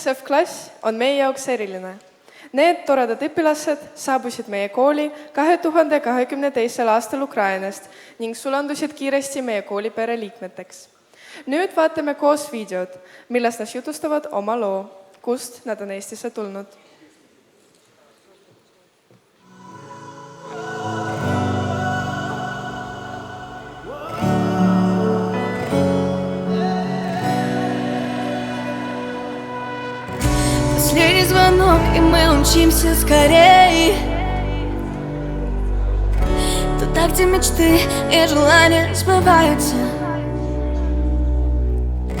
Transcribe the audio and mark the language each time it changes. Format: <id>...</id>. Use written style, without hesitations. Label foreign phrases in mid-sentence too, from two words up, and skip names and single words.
<et>F-klass on meie jaoks eriline. Need toredad õpilased saabusid meie kooli 2022. aastal Ukrainast ning sulandusid kiiresti meie koolipere liikmeteks. Nüüd vaatame koos videod, milles nad jutustavad oma loo, kust nad on Eestisse tulnud.</et> <ru>Последний звонок, и мы умчимся скорей туда, где мечты и желания сбываются.</ru>